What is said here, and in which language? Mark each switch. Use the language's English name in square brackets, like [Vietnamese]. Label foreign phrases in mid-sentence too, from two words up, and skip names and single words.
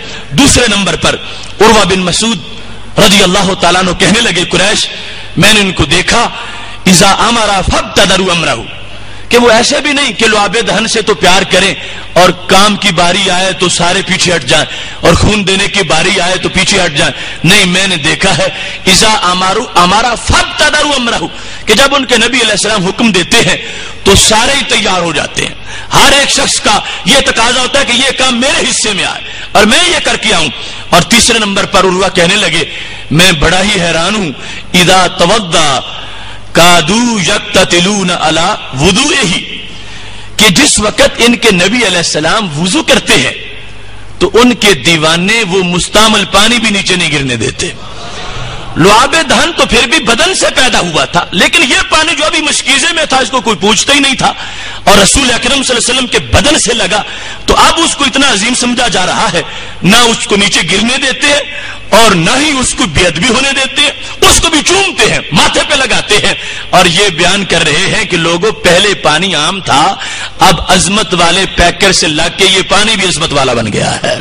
[Urdu] دوسرے نمبر پر عروہ بن مسعود [Arabic] رضی اللہ تعالیٰ عنہ [Urdu] کہنے لگے قریش میں نے ان کو دیکھا [Arabic] اذا امر فابتدروا امرہ، [Urdu] کہ وہ ایسے بھی نہیں کہ لعاب دہن سے تو پیار کریں اور کام کی باری آئے تو سارے پیچھے ہٹ جائیں اور خون دینے کی باری آئے تو پیچھے ہٹ جائیں، نہیں، میں نے دیکھا ہے [Arabic] اذا امر فابتدروا امرہ، [Urdu] کہ جب ان کے نبی [Arabic] علیہ السلام [Urdu] حکم دیتے ہیں تو سارے ہی تیار ہو جاتے ہیں۔ ہر ایک شخص کا یہ تقاضا ہوتا ہے کہ یہ کام میرے حصے میں آئے اور میں یہ کر کے آؤں۔ اور تیسرے نمبر پر عروہ کہنے لگے میں بڑا ہی حیران ہوں [Arabic] اذا توضا کادو یقتتلون علی وضوئہ، [Urdu] کہ جس وقت ان کے نبی [Arabic] علیہ السلام [Urdu] وضو کرتے ہیں تو ان کے دیوانے وہ مستعمل پانی بھی نیچے نہیں گرنے دیتے۔ لعاب دہن تو پھر بھی بدن سے پیدا ہوا تھا، لیکن یہ پانی جو ابھی مشکیزے میں تھا اس کو کوئی پوچھتا ہی نہیں تھا، اور رسول اکرم [Arabic] صلی اللہ علیہ وسلم [Urdu] کے بدن سے لگا تو اب اس کو اتنا عظیم سمجھا جا رہا ہے، نہ اس کو نیچے گرنے دیتے ہیں اور نہ ہی اس کو بے ادبی ہونے دیتے ہیں، اس کو بھی چومتے ہیں، ماتھے پہ لگاتے ہیں، اور یہ بیان کر رہے ہیں کہ لوگوں پہلے پانی عام تھا، اب عظمت والے پیکر سے لگ کے یہ پانی بھی عظمت والا بن گیا ہے۔